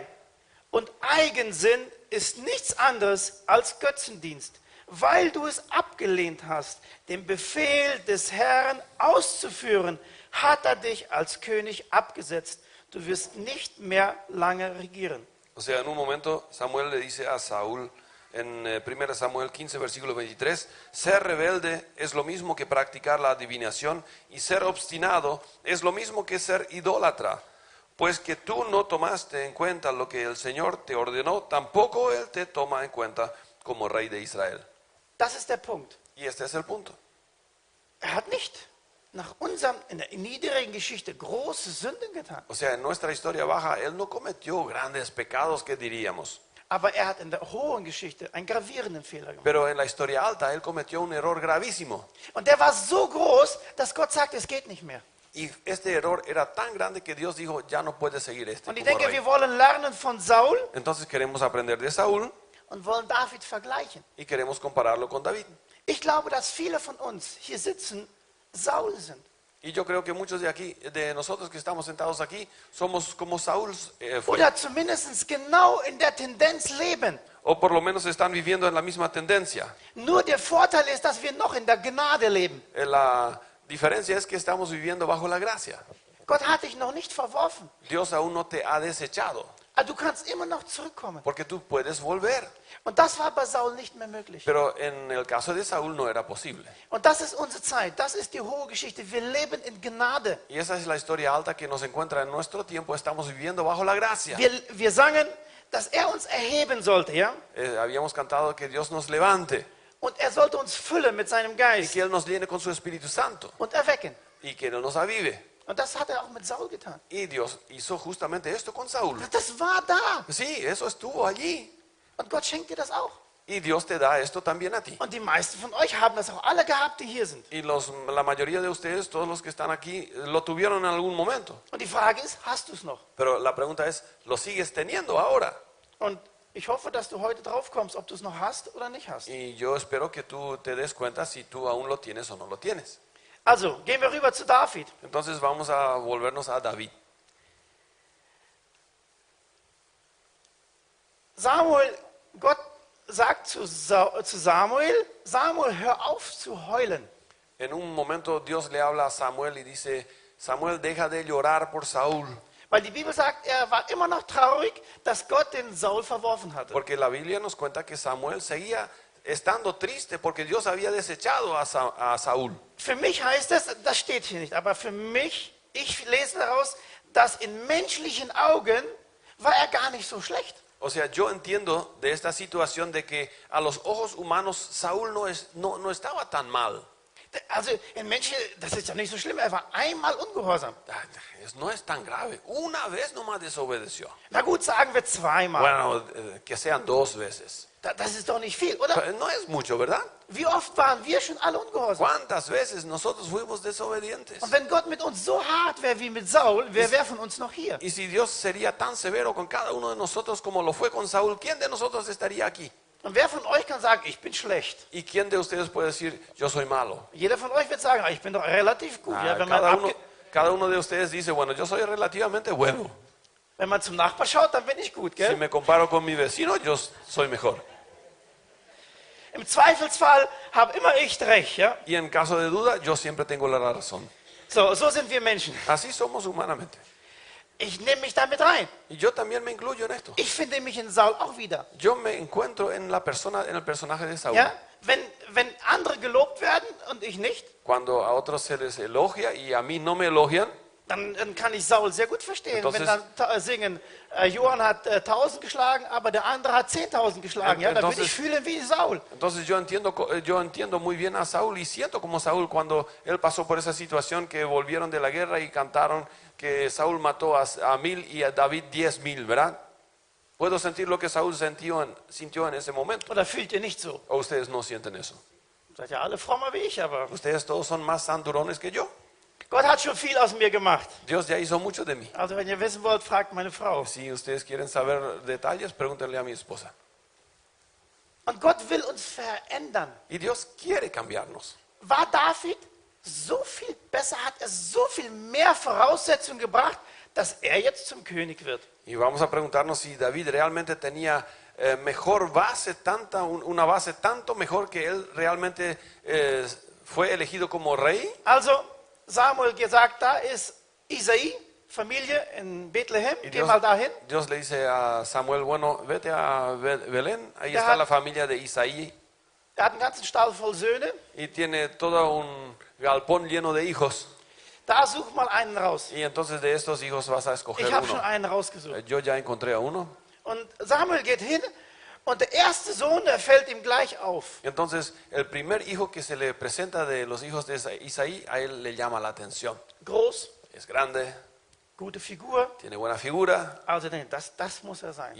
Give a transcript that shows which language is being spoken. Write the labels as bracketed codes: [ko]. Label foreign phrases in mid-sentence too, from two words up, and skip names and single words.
[de] Und Eigensinn ist nichts anderes als Götzendienst. Weil du es abgelehnt hast, den Befehl des Herrn auszuführen, hat er dich als König abgesetzt. Du wirst nicht mehr lange regieren. [es] O sea, en un momento Samuel le dice a Saúl en 1 Samuel 15, versículo 23, ser rebelde es lo mismo que practicar la adivinación y ser obstinado es lo mismo que ser idólatra. Pues que tú no tomaste en cuenta lo que el Señor te ordenó, tampoco Él te toma en cuenta como rey de Israel. [de] Das ist der Punkt. [es] Y este es el punto. [de] Hat nicht nach in der niedrigen Geschichte große Sünden getan. [es] O sea, en nuestra historia baja, Él no cometió grandes pecados, que diríamos. [de] Aber hat in der hohen Geschichte einen gravierenden Fehler gemacht. [es] Pero en la historia alta, Él cometió un error gravísimo. [de] Und der war so groß, dass Gott sagt, es geht nicht mehr. [es] Y este error era tan grande que Dios dijo, ya no puede seguir este. [de] Und ich [es] como [de] denke, [es] rey. [de] wir wollen lernen von Saul [es] Entonces queremos aprender de Saúl [de] und wollen David vergleichen. [es] y queremos compararlo con David. [de] Ich glaube, dass viele von uns hier sitzen, Saul sind. [es] Y yo creo que muchos de aquí, de nosotros que estamos sentados aquí, somos como Saúl fue. [de] Oder zumindest genau in der Tendenz leben. [es] O por lo menos están viviendo en la misma tendencia. [de] Nur der Vorteil ist, dass wir noch in der Gnade leben. [es] La diferencia es que estamos viviendo bajo la gracia. [de] Gott hat dich noch nicht verworfen. [es] Dios aún no te ha desechado, [de] Aber du kannst immer noch zurückkommen. [es] porque tú puedes volver. [de] Und das war bei Saul nicht mehr möglich. [es] Pero en el caso de Saúl no era posible. [de] Und das ist unsere Zeit. Das ist die hohe Geschichte. Wir leben in Gnade. [es] Y esa es la historia alta que nos encuentra en nuestro tiempo. Estamos viviendo bajo la gracia. [de] Wir sangen, dass er uns erheben sollte, ja? [es] Habíamos cantado que Dios nos levante [de] Und er sollte uns füllen mit seinem [es] y [de] Geist [es] que Él nos llene con su Espíritu Santo [de] und erwecken. [es] y que Él nos avive. [de] Und das hat er auch mit Saul getan. [es] Y Dios hizo justamente esto con Saúl. [de] Das war da. [es] Sí, eso estuvo allí. [de] Und Gott schenkt dir das auch. [es] Y Dios te da esto también a ti. [de] Und die meisten von euch haben das auch alle gehabt, die hier sind. [es] Y la mayoría de ustedes, todos los que están aquí, lo tuvieron en algún momento. [de] Und die Frage ist, hast du es noch? [es] Pero la pregunta es, ¿lo sigues teniendo ahora? [de] Und ich hoffe, dass du heute drauf kommst, ob du es noch hast oder nicht hast. [es] Y yo espero que tú te des cuenta si tú aún lo tienes o no lo tienes. [de] Also, gehen wir rüber zu David. [es] Entonces vamos a volvernos a David. [de] Gott sagt zu Samuel, Samuel, hör auf zu heulen. [es] En un momento Dios le habla a Samuel y dice, Samuel, deja de llorar por Saúl. [de] Weil die Bibel sagt, er war immer noch traurig, dass Gott den Saul verworfen hatte. [es] Porque la Biblia nos cuenta que Samuel seguía estando triste porque Dios había desechado a Saúl. [de] Für mich heißt das steht hier nicht, aber für mich, ich lese daraus, dass in menschlichen Augen war er gar nicht so schlecht. [es] O sea, yo entiendo de esta situación de que a los ojos humanos Saúl no estaba tan mal. [de] Also in Menschen, das ist ja nicht so schlimm, er war einmal ungehorsam. [es] No es tan grave. Una vez nomás desobedeció. [de] Na gut, sagen wir zweimal. [es] Bueno, que sean 2 veces. [de] Das ist doch nicht viel, oder? [es] No es mucho, ¿verdad? [de] Wie oft waren wir schon alle ungehorsam? [es] ¿Cuántas veces nosotros fuimos desobedientes? [de] Und wenn Gott mit uns so hart wäre wie mit Saul, wer wäre von uns noch hier? [es] Y si Dios sería tan severo con cada uno de nosotros como lo fue con Saúl, ¿quién de nosotros estaría aquí? [de] Und wer von euch kann sagen, ich bin schlecht? [es] ¿Y quién de ustedes puede decir, yo soy malo? [de] Jeder von euch wird sagen, ich bin doch relativ gut. Ja, [es] cada uno de ustedes dice, bueno, yo soy relativamente bueno. [de] wenn man zum Nachbar schaut, dann bin ich gut, [es] Si [de] gell? [es] me comparo con mi vecino, yo soy mejor. [de] Im Zweifelsfall habe immer ich recht, ja? [es] Y en caso de duda, yo siempre tengo la razón. [de] So sind wir Menschen. [es] Así somos humanamente. [de] Ich nehme mich damit rein. [es] Y yo también me incluyo en esto. [de] Ich finde mich in Saul auch wieder. [es] Yo me encuentro en la persona, en el personaje de Saúl. [de] Ja? Wenn andere gelobt werden und ich nicht, [es] Cuando a otros se les elogia y a mí no me elogian, [de] dann kann ich Saul sehr gut verstehen. [es] Entonces- [de] Wenn dann singen, Johann hat 1000 geschlagen, aber der andere hat 10.000 geschlagen. Ja, dann würde [es] Entonces- [de] ich fühlen wie Saul. [es] entonces yo entiendo muy bien a Saúl y siento como Saúl cuando él pasó por esa situación que volvieron de la guerra y cantaron que Saúl mató a 1000 y a David 10,000, ¿verdad? Puedo sentir lo que Saúl sintió en ese momento. [de] Oder fühlt ihr nicht so? [es] ¿O ustedes no sienten eso? [de] Seid ja alle frommer wie ich, aber [es] Ustedes todos son más santurones que yo. [de] Gott hat schon viel aus mir gemacht. [es] Dios ya hizo mucho de mí. [de] Also wenn ihr wissen wollt, fragt meine Frau. [es] Si ustedes quieren saber detalles, pregúntenle a mi esposa. [de] Und Gott will uns verändern. [es] Y Dios quiere cambiarnos. [de] War David so viel besser, hat er so viel mehr Voraussetzungen gebracht, dass er jetzt zum König wird. [es] Y vamos a preguntarnos si David realmente tenía mejor base, una base tanto mejor que él realmente fue elegido como rey. [de] Also Samuel gesagt, da ist Isai, Familie in Bethlehem, [es] Y [de] geh mal dahin. [es] Dios le dice a Samuel, bueno, vete a Belén, ahí Ya. está la familia de Isaí [de] Er hat einen ganzen Stall voll Söhne. [es] y tiene todo un galpón lleno de hijos. [de] Da such mal einen raus. [es] Y entonces de estos hijos vas a escoger [de] Ich habe schon [es] uno. [de] einen rausgesucht. [es] Yo ya encontré a uno. [de] Und Samuel geht hin und der erste Sohn, der fällt ihm gleich auf. [es] Entonces el primer hijo que se le presenta de los hijos de Isaí, a él le llama la atención. [de] Groß, [es] Es grande, [de] gute Figur. [es] tiene buena figura. [de] Also das muss er sein.